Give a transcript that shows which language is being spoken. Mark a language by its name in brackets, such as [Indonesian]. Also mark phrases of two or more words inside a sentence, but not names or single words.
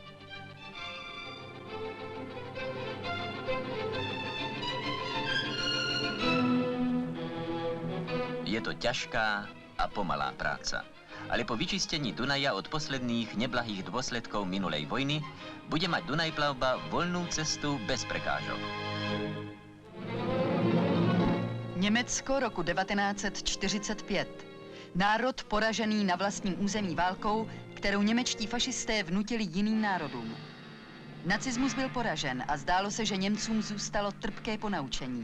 [Slovak] Je to ťažká a pomalá práca. Ale po vyčistení Dunaja od posledných neblahých dôsledkov minulej vojny bude mať Dunajplavba voľnú cestu bez prekážok. [Czech] Německo roku 1945. Národ poražený na vlastním území válkou, kterou němečtí fašisté vnutili jiným národům. Nacismus byl poražen a zdálo se, že Němcům zůstalo trpké ponaučení.